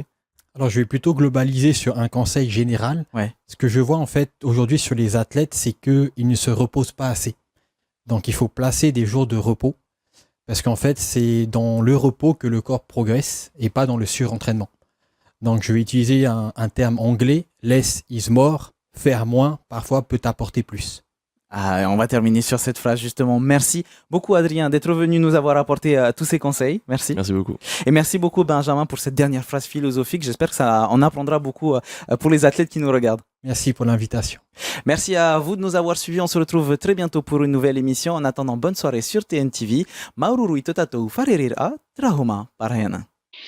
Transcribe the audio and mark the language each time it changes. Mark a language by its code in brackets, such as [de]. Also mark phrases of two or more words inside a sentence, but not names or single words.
[fr] Alors, je vais plutôt globaliser sur un conseil général. Ouais. Ce que je vois en fait aujourd'hui sur les athlètes, c'est qu'ils ne se reposent pas assez. Donc, il faut placer des jours de repos. Parce qu'en fait, c'est dans le repos que le corps progresse et pas dans le surentraînement. Donc, je vais utiliser un terme anglais, [en] less is more, [fr] faire moins parfois peut apporter plus. On va terminer sur cette phrase justement. Merci beaucoup Adrien d'être venu nous avoir apporté tous ces conseils. Merci. Merci beaucoup. Et merci beaucoup Benjamin pour cette dernière phrase philosophique. J'espère que ça en apprendra beaucoup pour les athlètes qui nous regardent. Merci pour l'invitation. Merci à vous de nous avoir suivis. On se retrouve très bientôt pour une nouvelle émission. En attendant, bonne soirée sur TNTV. Maururu itotatou faririra trahuma parayana.